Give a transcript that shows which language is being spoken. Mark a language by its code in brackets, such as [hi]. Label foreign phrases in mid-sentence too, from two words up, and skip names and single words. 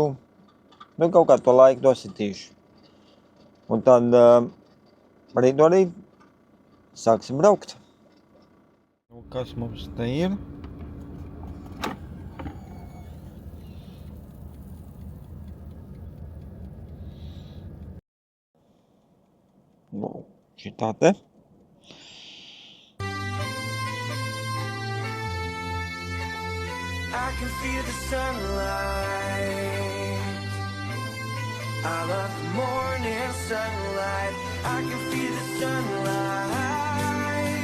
[lv] Nu, kaut kā to laiku dositīšu. Un tad rīt no rīt sāksim braukt. Nu, kas mums te ir? Nu, šitā te. [en] I can feel the sunlight. I love the morning sunlight. I can feel the sunlight.